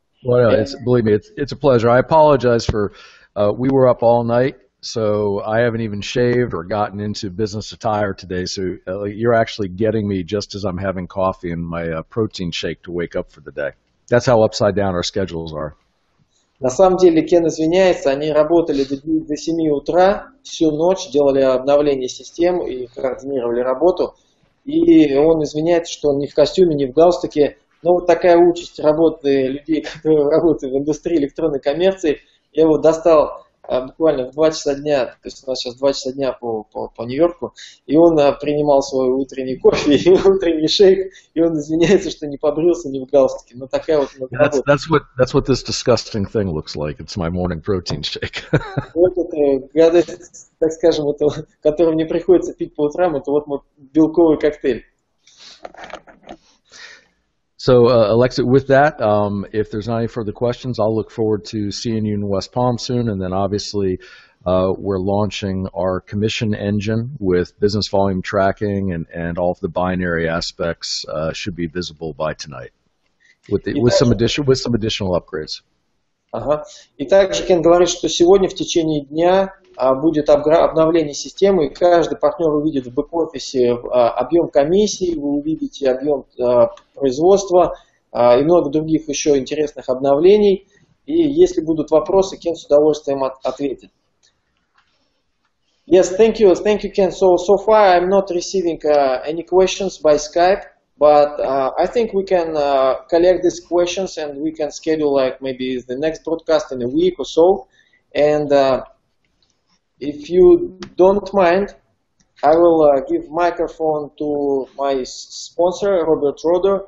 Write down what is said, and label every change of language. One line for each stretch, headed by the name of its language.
English: Well, believe me, it's a pleasure. I apologize for, we were up all night. So I haven't even shaved or gotten into business attire today. So you're actually getting me just as I'm having coffee and my protein shake to wake up for the day. That's how upside down our schedules are.
Russian: На самом деле, Кен извиняется, они работали до 7 утра, всю ночь, делали обновление систем и координировали работу. И он извиняется, что он не в костюме, не в галстуке. Но вот такая участь работы людей, которые работают в индустрии электронной коммерции. Я его достал буквально в 2 часа дня, то есть у нас сейчас 2 часа дня по Нью-Йорку, и он принимал свой утренний кофе и утренний шейк, и он извиняется, что не побрился, не в галстуке. Но такая вот работа.
English: That's what this disgusting thing looks like. It's my morning protein shake.
Russian: Вот это гадость, так скажем, которую мне приходится пить по утрам, это вот мой белковый коктейль.
English: So, Alexa, with that, if there's not any further questions, I'll look forward to seeing you in West Palm soon. And then obviously, we're launching our commission engine with business volume tracking and all of the binary aspects should be visible by tonight with some additional upgrades.
Russian: Ага. И также Кен говорит, что сегодня в течение дня будет обновление системы, и каждый партнер увидит в бэк-офисе объем комиссий, вы увидите объем производства и много других еще интересных обновлений. И если будут вопросы, Кен с удовольствием ответит.
English: Yes, thank you, Ken. So far I'm not receiving any questions by Skype, but I think we can collect these questions and we can schedule like maybe the next broadcast in a week or so. And if you don't mind, I will give microphone to my sponsor, Robert Roder.